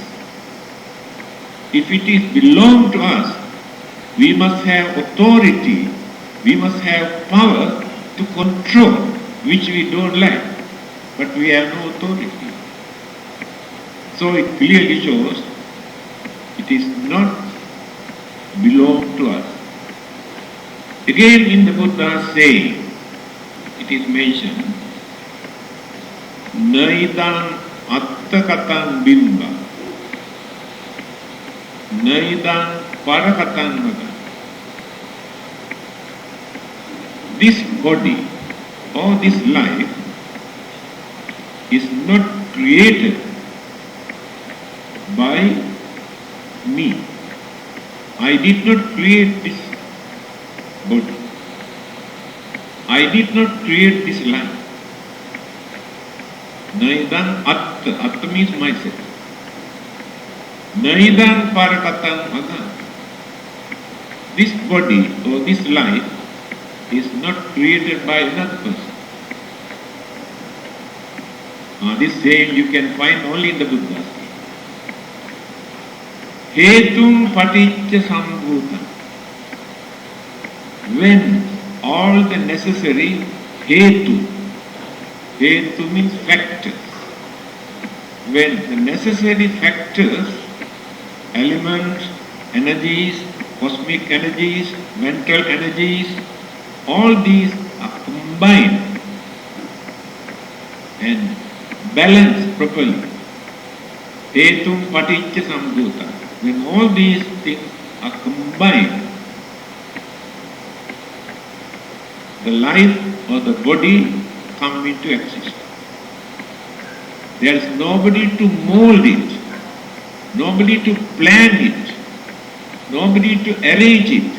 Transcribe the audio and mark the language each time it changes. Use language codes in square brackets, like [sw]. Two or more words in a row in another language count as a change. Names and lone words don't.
[en] If it is belong to us, we must have authority, we must have power to control, which we don't like, but we have no authority. So it clearly shows it is not belong to us. Again in the Buddha's saying, it is mentioned, [pi] Naidam attakatan bimba, Naidam parakatan maga. [en] This body or this life is not created by me. I did not create this body. I did not create this life. [pi] Naidam atta. [en] Atta means myself. [pi] Naidam parakatan maga. [en] This body or this life is not created by another person. This saying you can find only in the Buddha. [pi] Hetum paticca sambhutam. [en] When all the necessary hetu means factors. When the necessary factors, elements, energies, cosmic energies, mental energies, all these are combined and balanced properly. [pi] Hetum paticca sambhutam. [en] When all these things are combined, the life or the body come into existence. There is nobody to mold it, nobody to plan it, nobody to arrange it.